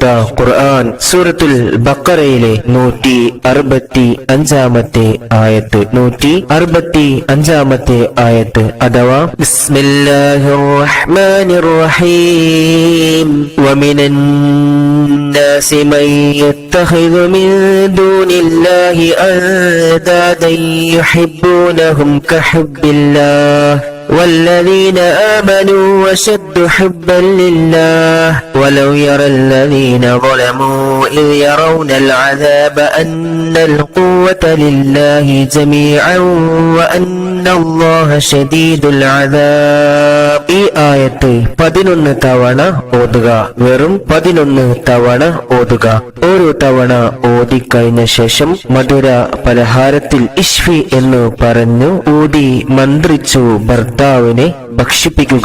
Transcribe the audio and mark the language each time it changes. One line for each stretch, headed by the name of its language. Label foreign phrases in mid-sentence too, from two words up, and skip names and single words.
Malayalam: ഖുർആൻ സൂറത്തുൽ ബഖറയിലെ 165-ാമത്തെ ആയത്ത് 165-ാമത്തെ ആയത്ത് അഥവാ
Arabic: بسم الله الرحمن الرحيم ومن الناس من يتخذ من دون الله أندادا يحبونهم كحب الله والذين آمنوا وشد حبا لله ولو يرى الذين ظلموا إذ يرون العذاب أن القوة لله جميعا وأن الله شديد العذاب.
Malayalam: ഈ ആയത്ത് 11 തവണ ഓതുക. വെറും 11 തവണ ഓതുക. ഓരോ തവണ ഓതിക്കഴിഞ്ഞ ശേഷം മധുര പലഹാരത്തിൽ ഇഷ്ഫി എന്ന് പറഞ്ഞു ഊതി മന്ത്രിച്ചു ഭർത്താവിനെ ഭക്ഷിപ്പിക്കുക.